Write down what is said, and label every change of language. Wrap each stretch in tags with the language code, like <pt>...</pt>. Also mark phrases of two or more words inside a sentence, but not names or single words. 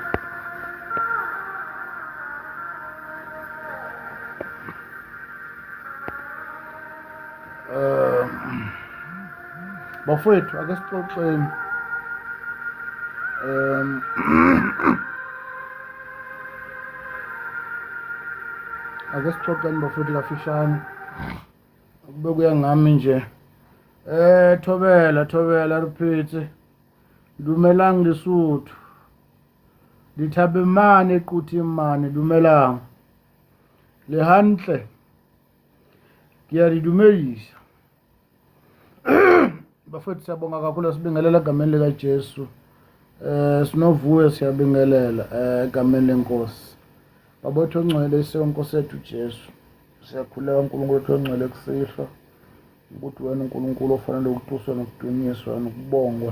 <zu>Bafowethu ake sixoxeni. Ake sixoxeni bafowethu kafishane. Kube kuya ngami nje.</zu> <nso>Thobela repeat.</nso> <st>Dumelang Lesotho. Dithabe mane equthi mane dumelang. Le hantle. Ke a di dumedisa.</st> <zu>Bafowethu siyabonga kakhulu sibingelela egameni likaJesu. Sinovuyo siyabingelela egameni lenkosi. Babotho ongcwele isonkosi sethu Jesu. Siyakhuleka uNkulunkulu wethu ongcwele kusihla ukuthi wena uNkulunkulu ofanele ukutuswa nokudunyiswa nokubongwa.</zu>